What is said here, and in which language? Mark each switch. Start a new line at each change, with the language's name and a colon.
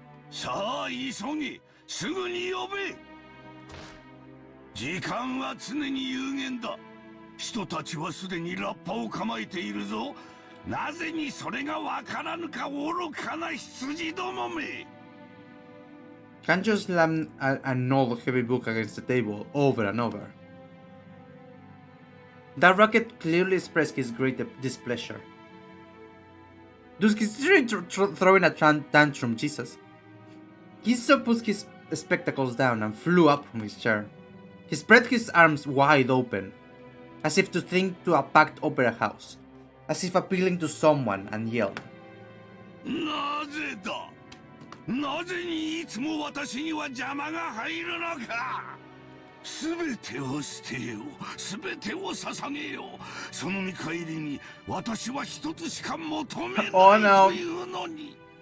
Japanese: さあ急げ、すぐに呼べ。時間は常に有限だ。人たちはすでにラッパを構えているぞ。なぜにそれがわからぬか、愚かな羊どもめ。
English: Kanjo slammed an old heavy book against the table over and over. That racket clearly expressed his great displeasure. Dude, he's throwing a tantrum, Jesus. Giso put his spectacles down and flew up from his chair. He spread his arms wide open, as if to think to a packed opera house, as if appealing to someone, and yelled.
Japanese: なぜだ。なぜにいつも私には邪魔が入るのか。すべてを捨てよう、すべてを捧げよう。その見返りに私は一つしか求めないというのに。